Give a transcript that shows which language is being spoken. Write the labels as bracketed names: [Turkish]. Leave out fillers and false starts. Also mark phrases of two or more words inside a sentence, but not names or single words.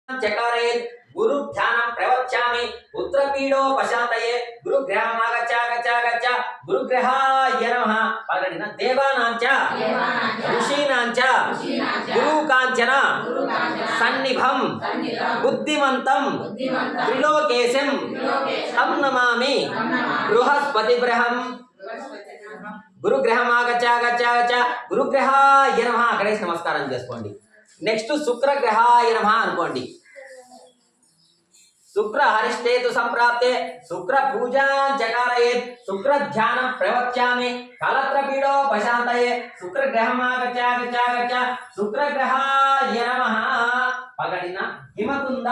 [Sanskrit] चकारेत् गुरु ध्यानं प्रवक्ष्यामि पुत्रपीडोपशान्तये गुरुग्रहमागच्छ गुरुग्रहाय नमः पलकटिन देवानां च ऋषीणां च गुरुकाञ्चन सन्निभं बुद्धिमन्तं त्रिलोकेशं तं नमामि बृहस्पतिग्रहं गुरुग्रहमागच्छ गुरुग्रहाय नमः गणेश नमस्कारं [Telugu] చేసుకోండి నెక్స్ట్ [Sanskrit] శుక్రగ్రహాయ నమః అనుకోండి శుక్ర హరిష్టేతు సంప్రాప్తే శుక్ర పూజాం చకారయేత్ శుక్ర ధ్యానం ప్రవక్ష్యామి కలత్రపీడోపశాంతయే శుక్రగ్రహమాగచ్छ శుక్రగ్రహాయ నమః పగడిన హిమకుంద